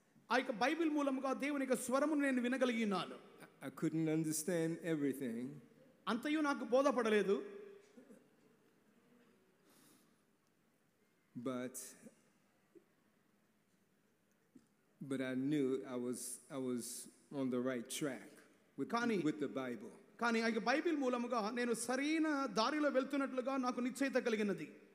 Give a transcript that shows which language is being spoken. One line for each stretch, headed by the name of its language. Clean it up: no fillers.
Telugu: ఆ యొక్క బైబిల్ మూలముగా దేవుని యొక్క స్వరమును నేను వినగలిగినాను.
English: I couldn't understand everything.
Telugu: అంతయు నాకు బోధపడలేదు.
English: But I knew I was on the right track with the Bible.
Telugu: కానీ ఆ బైబిల్ మూలముగా నేను సరైన దారిలో వెళ్తున్నట్లుగా నాకు నిశ్చయిత కలిగినది.